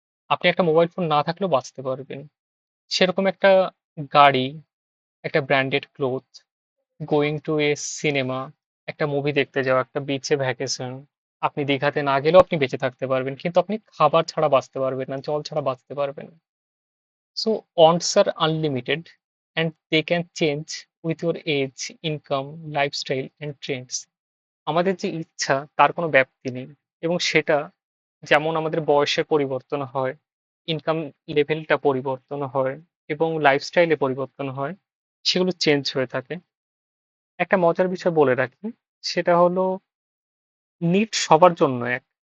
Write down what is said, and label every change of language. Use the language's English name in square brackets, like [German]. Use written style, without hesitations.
[Bangla] আপনি একটা mobile phone না থাকলেও বাঁচতে পারবেন। সেরকম একটা গাড়ি, একটা branded cloth, [English] going to a cinema, [Bangla] একটা মুভি দেখতে যাওয়া, একটা বিচে ভ্যাকেশন। আপনি দীঘাতে না গেলেও আপনি বেঁচে থাকতে পারবেন, কিন্তু আপনি খাবার ছাড়া বাঁচতে পারবেন না, জল ছাড়া বাঁচতে পারবেন না। [English] So wants are unlimited, and they can change with your age, income, lifestyle and trends. [Bangla] আমাদের যে ইচ্ছা তার কোনো ব্যাপ্তি নেই, এবং সেটা যেমন আমাদের বয়সের পরিবর্তন হয়, ইনকাম লেভেলটা পরিবর্তন হয়, এবং লাইফস্টাইলে পরিবর্তন হয়, সেগুলো চেঞ্জ হয়ে থাকে। একটা মজার বিষয় বলে রাখি, সেটা হলো নিড সবার জন্য এক।